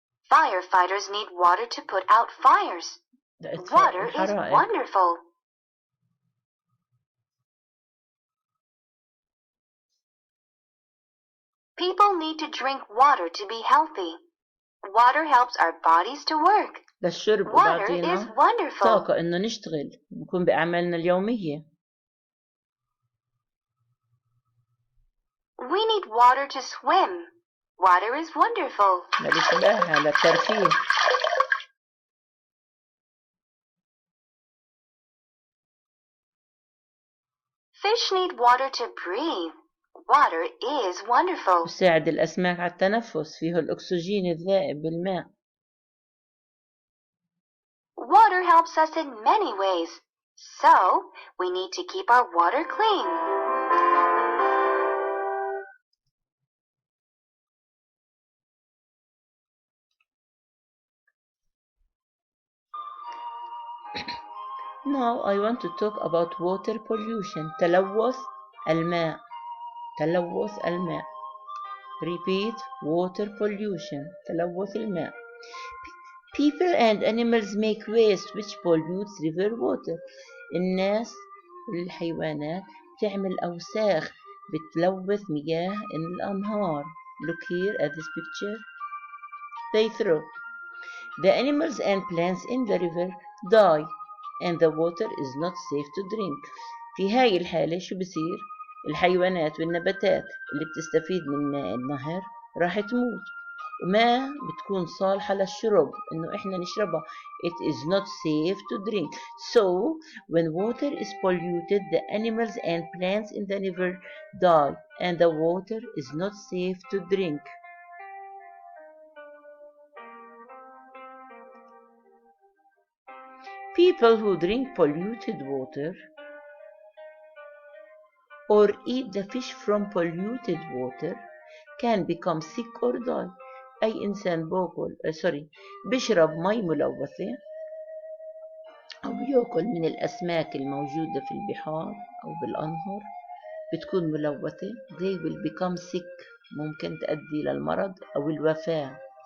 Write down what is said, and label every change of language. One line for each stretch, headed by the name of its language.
English: Firefighters need water to put out fires. Water is wonderful. People need to drink water to be healthy. Water helps our bodies to work.
Arabic: للشرب
English: Water is
Arabic: وبعطينا
English: wonderful.
Arabic: طاقة إنه نشتغل نكون بأعمالنا اليومية.
English: We need water to swim. Water is wonderful.
Arabic: للسباحة للترفيه.
English: Fish need water to breathe. Water is wonderful.
Arabic: يساعد الأسماك على التنفس. فيه الأكسجين الذائب بالماء.
English: Water helps us in many ways. So, we need to keep our water clean. Now I want to talk about water pollution.
Arabic: تلوث الماء. تلوث الماء.
English: Repeat, water pollution.
Arabic: تلوث الماء.
English: People and animals make waste which pollutes river water.
Arabic: الناس والحيوانات تعمل أوساخ بتلوث مياه الأنهار.
English: Look here at this picture. They throw. The animals and plants in the river die and the water is not safe to drink.
Arabic: في هاي الحالة شو بصير؟ الحيوانات والنباتات اللي بتستفيد من ماء النهر راح تموت وما بتكون صالحة للشرب إنه إحنا نشربها.
English: It is not safe to drink. So when water is polluted, the animals and plants in the river die, and the water is not safe to drink. People who drink polluted water or eat the fish from polluted water can become sick or die.
Arabic: أي إنسان بيشرب مي ملوثة أو بيأكل من الأسماك الموجودة في البحار أو بالأنهر بتكون ملوثة.
English: They will become sick.
Arabic: ممكن تؤدي للمرض أو الوفاة.